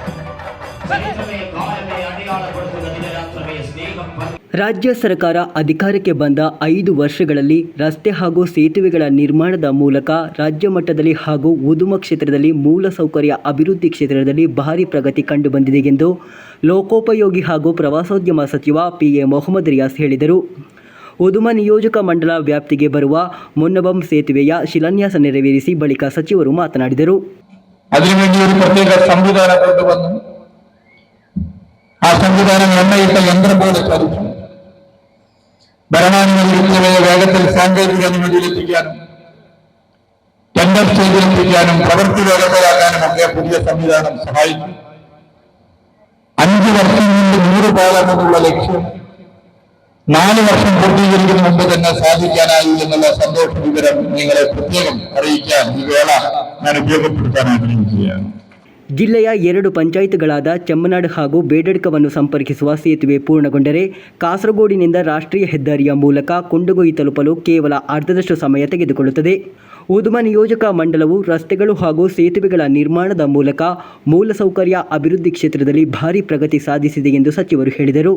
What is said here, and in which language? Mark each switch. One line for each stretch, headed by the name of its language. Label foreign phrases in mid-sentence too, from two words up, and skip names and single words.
Kannada: ರಾಜ್ಯ ಸರ್ಕಾರ ಅಧಿಕಾರಕ್ಕೆ ಬಂದ 5 ವರ್ಷಗಳಲ್ಲಿ ರಸ್ತೆ ಹಾಗೂ ಸೇತುವೆಗಳ ನಿರ್ಮಾಣದ ಮೂಲಕ ರಾಜ್ಯ ಮಟ್ಟದಲ್ಲಿ ಹಾಗೂ ಉದ್ಯಮ ಕ್ಷೇತ್ರದಲ್ಲಿ ಮೂಲಸೌಕರ್ಯ ಅಭಿವೃದ್ಧಿ ಕ್ಷೇತ್ರದಲ್ಲಿ ಭಾರಿ ಪ್ರಗತಿ ಕಂಡುಬಂದಿದೆ ಎಂದು ಲೋಕೋಪಯೋಗಿ ಹಾಗೂ ಪ್ರವಾಸೋದ್ಯಮ ಸಚಿವ PA ಮೊಹಮ್ಮದ್ ರಿಯಾಸ್ ಹೇಳಿದರು. ಉದ್ಯಮ ನಿಯೋಜಕ ಮಂಡಲ ವ್ಯಾಪ್ತಿಗೆ ಬರುವ ಮುನ್ನಬಂ ಸೇತುವೆಯ ಶಿಲಾನ್ಯಾಸ ನೆರವೇರಿಸಿ ಬಳಿಕ ಸಚಿವರು ಮಾತನಾಡಿದರು.
Malayalam: അതിനുവേണ്ടി ഒരു പ്രത്യേക സംവിധാനം കൊണ്ടുവന്നു. ആ സംവിധാനം എണ്ണയിട്ട യന്ത്രം പോലെ ചലിച്ചു. ഭരണാനുമതിയെ വേഗത്തിൽ സാങ്കേതിക അനുമതിയിലെത്തിക്കാനും ടെൻഡർ ചെയ്തെത്തിക്കാനും പ്രവൃത്തി വേഗത്തിലാക്കാനും ഒക്കെ പുതിയ സംവിധാനം സഹായിച്ചു. 5 വർഷം കൊണ്ട് 100 പാലം എന്നുള്ള ലക്ഷ്യം 4 വർഷം പൂർത്തീകരിക്കുന്ന മുമ്പ് തന്നെ സാധിക്കാനായി എന്നുള്ള സന്തോഷ വിവരം നിങ്ങളെ പ്രത്യേകം അറിയിക്കാൻ ഈ വേള ഞാൻ ഉപയോഗപ്പെടുത്താൻ ആഗ്രഹിക്കുകയാണ്.
Kannada: ಜಿಲ್ಲೆಯ 2 ಪಂಚಾಯತ್ಗಳಾದ ಚೆಮ್ಮನಾಡು ಹಾಗೂ ಬೇಡಡ್ಕವನ್ನು ಸಂಪರ್ಕಿಸುವ ಸೇತುವೆ ಪೂರ್ಣಗೊಂಡರೆ ಕಾಸರಗೋಡಿನಿಂದ ರಾಷ್ಟ್ರೀಯ ಹೆದ್ದಾರಿಯ ಮೂಲಕ ಕುಂಡಗೋಯಿ ತಲುಪಲು ಕೇವಲ ಅರ್ಧದಷ್ಟು ಸಮಯ ತೆಗೆದುಕೊಳ್ಳುತ್ತದೆ. ಉದುಮ ನಿಯೋಜಕ ಮಂಡಲವು ರಸ್ತೆಗಳು ಹಾಗೂ ಸೇತುವೆಗಳ ನಿರ್ಮಾಣದ ಮೂಲಕ ಮೂಲಸೌಕರ್ಯ ಅಭಿವೃದ್ಧಿ ಕ್ಷೇತ್ರದಲ್ಲಿ ಭಾರೀ ಪ್ರಗತಿ ಸಾಧಿಸಿದೆ ಎಂದು ಸಚಿವರು ಹೇಳಿದರು.